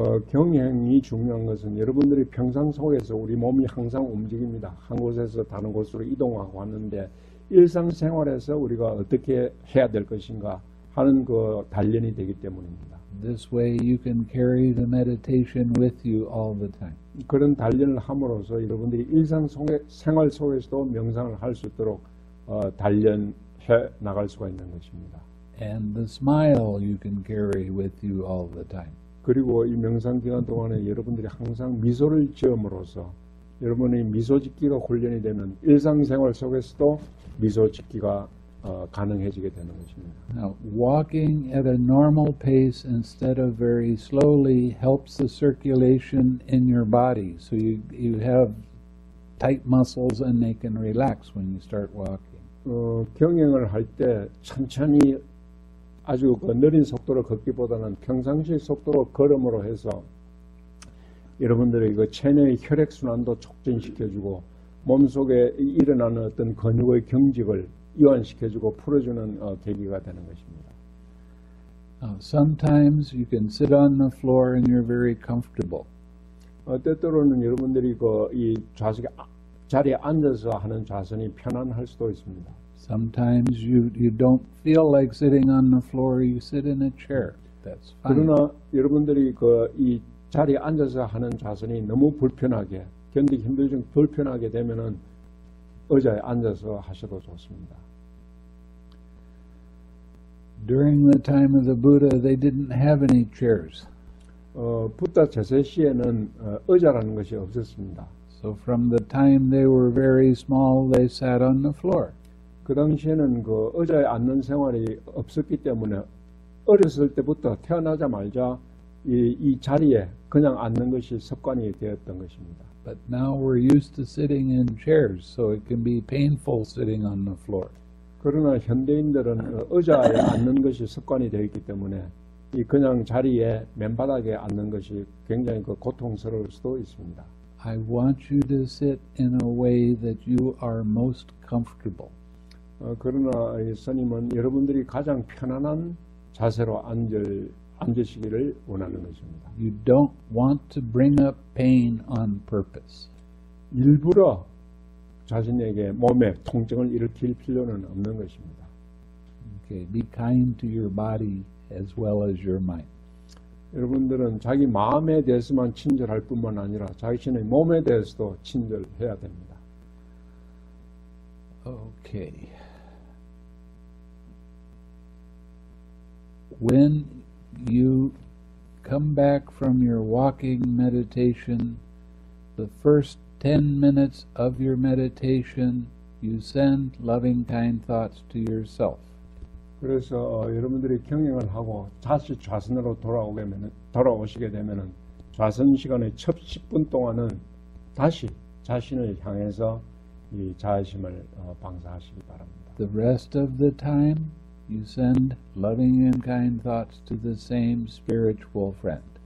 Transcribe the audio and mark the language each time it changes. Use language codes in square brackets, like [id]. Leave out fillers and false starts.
[ko] 경행이 중요한 것은 여러분들이 평상 속에서 우리 몸이 항상 움직입니다. 한 곳에서 다른 곳으로 이동하고 하는데 일상생활에서 우리가 어떻게 해야 될 것인가 하는 그 단련이 되기 때문입니다. [en] This way you can carry the meditation with you all the time. [ko] 그런 단련을 함으로써 여러분들이 생활 속에서도 명상을 할 수 있도록 단련해 나갈 수가 있는 것입니다. [en] And the smile you can carry with you all the time. [ko] 그리고 이 명상 기간 동안에 여러분들이 항상 미소를 지음으로써 여러분의 미소 짓기가 훈련이 되면 일상생활 속에서도 미소 짓기가 가능해지게 되는 것입니다. [en] Now, walking at a normal pace instead of very slowly helps the circulation in your body. So you have tight muscles and they can relax when you start walking. [ko] 경영을 할 때 천천히 아주 느린 속도로 걷기보다는 평상시 속도로 걸음으로 해서 여러분들의 그 체내의 혈액순환도 촉진시켜주고 몸속에 일어나는 어떤 근육의 경직을 이완시켜주고 풀어주는 계기가 되는 것입니다. [en] Sometimes you can sit on the floor and you're very comfortable. [ko] 때때로는 여러분들이 이 자리에 앉아서 하는 좌선이 편안할 수도 있습니다. [en] Sometimes you don't feel like sitting on the floor, you sit in a chair. That's fine. [ko] 그러나 여러분들이 이 자리에 앉아서 하는 좌선이 너무 불편하게 견디기 힘들지 불편하게 되면은 의자에 앉아서 하셔도 좋습니다. [en] During the time of the Buddha, they didn't have any chairs. [ko] 부다 제세 시에는 의자라는 것이 없었습니다. [en] So from the time they were very small, they sat on the floor. [ko] 그 당시에는 그 의자에 앉는 생활이 없었기 때문에 어렸을 때부터 태어나자마자 이 자리에 그냥 앉는 것이 습관이 되었던 것입니다. [en] But now we're used to sitting in chairs, so it can be painful sitting on the floor. [ko] 그러나 현대인들은 의자에 앉는 것이 습관이 되어 있기 때문에 이 그냥 자리에 맨바닥에 앉는 것이 굉장히 고통스러울 수도 있습니다. [en] I want you to sit in a way that you are most comfortable. [ko] 그러나 이 스님은 여러분들이 가장 편안한 자세로 앉으시기를 원하는 것입니다. [en] You don't want to bring up pain on purpose. [ko] 일부러 자신에게 몸에 통증을 일으킬 필요는 없는 것입니다. [en] Okay, be kind to your body as well as your mind. [ko] 여러분들은 자기 마음에 대해서만 친절할 뿐만 아니라 자신의 몸에 대해서도 친절해야 됩니다. [en] Okay. When you come back from your walking meditation, the first 10 minutes of your meditation, you send loving, kind thoughts to yourself. [ko] 그래서 여러분들이 경영을 하고 다시 좌선으로 돌아오시게 되면은 좌선 시간의 첫 10분 동안은 다시 자신을 향해서 이 자애심을 방사하시기 바랍니다. [en] The rest of the time, you send loving and kind thoughts to the same spiritual friend.